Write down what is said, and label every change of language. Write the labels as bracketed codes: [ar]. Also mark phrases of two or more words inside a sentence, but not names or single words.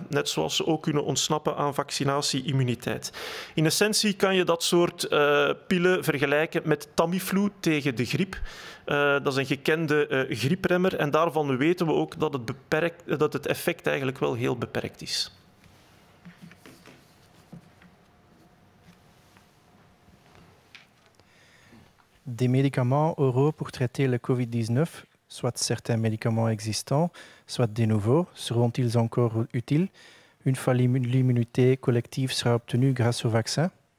[nl] Net zoals ze ook kunnen ontsnappen aan vaccinatie-immuniteit. In essentie kan je dat soort pillen vergelijken met Tamiflu tegen de griep. Dat is een gekende griepremmer en daarvan weten we ook dat het effect eigenlijk wel heel beperkt is. [fr] Des médicaments oraux pour traiter le Covid-19, soit certains médicaments existants, soit des nouveaux, seront-ils encore utiles une fois l'immunité collective sera obtenue grâce au vaccin?